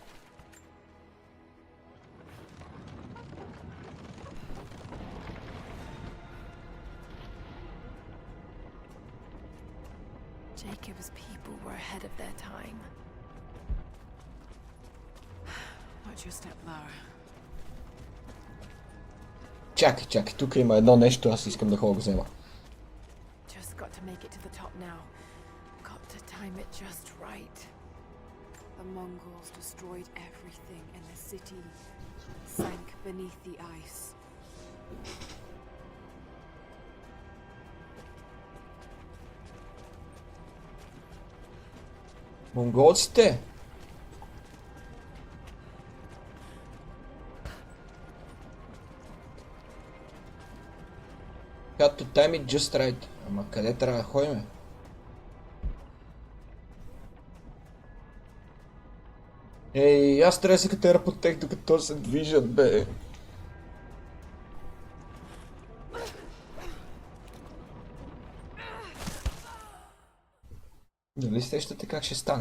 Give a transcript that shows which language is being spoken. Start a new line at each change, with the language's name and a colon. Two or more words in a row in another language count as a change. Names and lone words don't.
English: Jacob's people were ahead of their time. Watch your step, Lara.
Bulgarian: Чакай, тук има едно нещо, аз искам да ходя го взема.
English: Just got to make it to the top now. Got to time it just right. The Mongols destroyed everything in the city. Sank beneath the ice.
Bulgarian: Монголците!
English: Got to time it just right.
Bulgarian: Ама къде трябва да ходим? Ей, аз трябва да се катера по тях, докато се движат, бе. Дали сещате как ще стане?